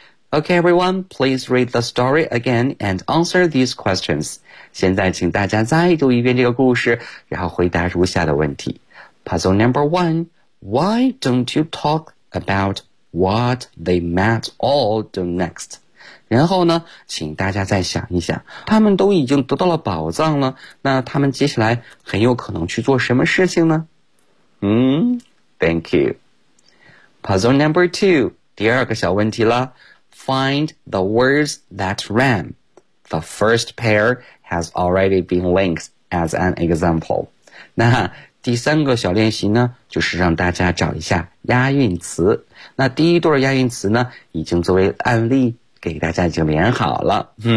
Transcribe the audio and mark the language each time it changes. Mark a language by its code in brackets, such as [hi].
[en] Okay, everyone, please read the story again and answer these questions. [zh] 现在请大家再读一遍这个故事，然后回答如下的问题。 [en] Puzzle number one, why don't you talk about what they might all do next? [zh] 然后呢，请大家再想一想，他们都已经得到了宝藏了，那他们接下来很有可能去做什么事情呢？ [en] Thank you. Puzzle number two, [zh] 第二个小问题了。 [en] Find the words that rhyme. The first pair has already been linked as an example. [zh] 那第三个小练习呢，就是让大家找一下押韵词。那第一对押韵词呢，已经作为案例给大家已经连好了。